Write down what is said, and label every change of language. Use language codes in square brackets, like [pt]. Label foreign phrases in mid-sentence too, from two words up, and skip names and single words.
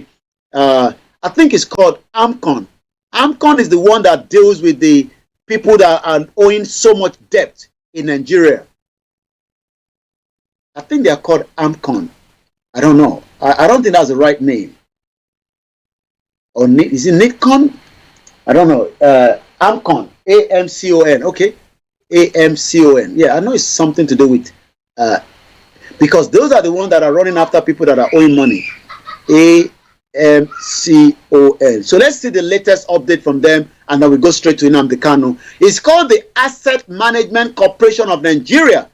[en] I think it's called Amcon. Amcon is the one that deals with the people that are owing so much debt in Nigeria. I think they are called Amcon. I don't know. I don't think that's the right name. Or is it Nikon? I don't know. Amcon. AMCON. Okay. AMCON. Yeah, I know it's something to do with because those are the ones that are running after people that are owing money. AMCON. So let's see the latest update from them, and then we go straight to Nnamdi Kanu. It's called the Asset Management Corporation of Nigeria.